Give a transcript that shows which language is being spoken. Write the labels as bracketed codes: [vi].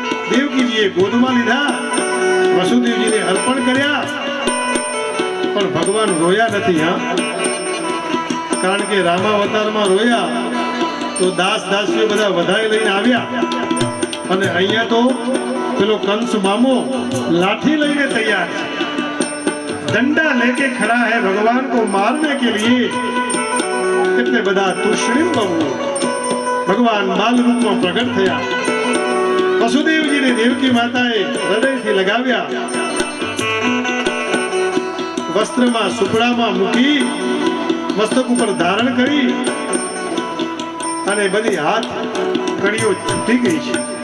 [gu] દેવકીજીએ ગોદમાં લીધા, વસુદેવજીને અર્પણ કર્યા. પણ ભગવાન રોયા નથી. કારણ કે રામાવતારમાં રોયા તો દાસ દાસીઓ બધા વધાઈ લઈને આવ્યા અને અહીંયા તો પેલો કંસ મામો લાઠી લઈને તૈયાર છે. [hi] डंडा लेके खड़ा है भगवान को मारने के लिए. [gu] એટલે બધા તુષ્ણીમ ભગવાન બાલ રૂપમાં પ્રગટ થયા. વસુદેવજીને દેવકી માતાએ હૃદયથી લગાવ્યા, વસ્ત્રમાં સુપડામાં મૂકી મસ્તક ઉપર ધારણ કરી અને બધી હાથ કડીઓ છૂટી ગઈ છે.